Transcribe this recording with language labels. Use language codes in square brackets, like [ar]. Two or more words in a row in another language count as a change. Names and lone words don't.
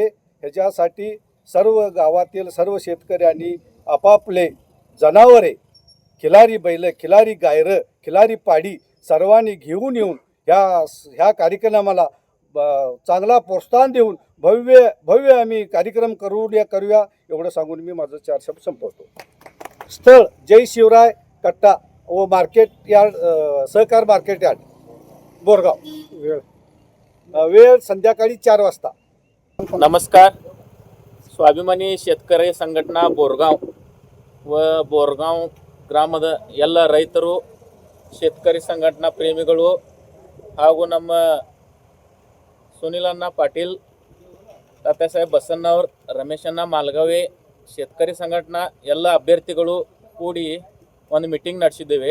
[mr] ह्याच्यासाठी सर्व गावातील सर्व शेतकऱ्यांनी आपापले जनावरे, खिलारी बैल, खिलारी गायरं, खिलारी पाडी सर्वांनी घेऊन येऊन ह्या कार्यक्रमाला चांगला प्रोत्साहन देऊन भव्य आम्ही कार्यक्रम करूया एवढं सांगून मी माझं 4 शब्द संपवतो. स्थळ जय शिवराय कट्टा व मार्केट यार्ड, सहकार मार्केट यार्ड, बोरगाव. वेळ संध्याकाळी 4 वाजता. नमस्कार. [kn] ಸ್ವಾಭಿಮಾನಿ शेतकरी ಸಂಘಟನಾ ಬೋರ್ಗಾಂವ್ ಬೋರ್ಗಾಂವ್ ಗ್ರಾಮದ ಎಲ್ಲ ರೈತರು, शेतकरी ಸಂಘಟನಾ ಪ್ರೇಮಿಗಳು ಹಾಗೂ ನಮ್ಮ ಸುನಿಲಣ್ಣ ಪಾಟೀಲ್, ತಾತ್ಯಾಸಾಹೇಬ್ ಬಸನ್ನವರ್, ರಮೇಶಣ್ಣ ಮಾಲ್ಗಾವೆ, शेतकरी ಸಂಘಟನಾ ಎಲ್ಲ ಅಭ್ಯರ್ಥಿಗಳು ಕೂಡಿ ಒಂದು ಮೀಟಿಂಗ್ ನಡೆಸಿದ್ದೇವೆ.